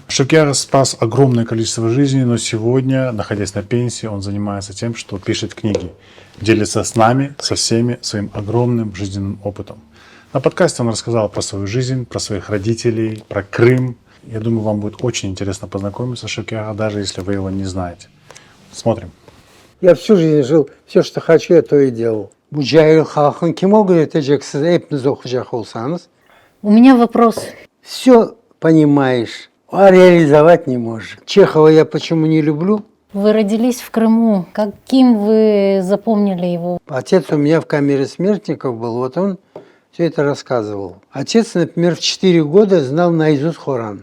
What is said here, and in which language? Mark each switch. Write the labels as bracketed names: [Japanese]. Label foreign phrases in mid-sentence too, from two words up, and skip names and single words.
[Russian] Шевки Ага спас огромное количество жизней, но сегодня, находясь на пенсии, он занимается тем, что пишет книги, делится с нами, со всеми своим огромным жизненным опытом. На подкасте он рассказал про свою жизнь, про своих родителей, про Крым. Я думаю, вам будет очень интересно познакомиться с Шевки Ага, даже если вы его не знаете. Смотрим. Я всю жизнь жил, все, что хочу, я то и делал. [Turkish] Bu cahil halkın kim olduğunu öğreteceksiniz, hepiniz okuyacak olsanız. [Russian] У меня вопрос. Все понимаешь, а реализовать не можешь. Чехова я почему не люблю? Вы родились в Крыму. Каким вы запомнили его? Отец у меня в камере смертников был, вот он все это рассказывал. Отец, например, в 4 года знал наизусть Коран.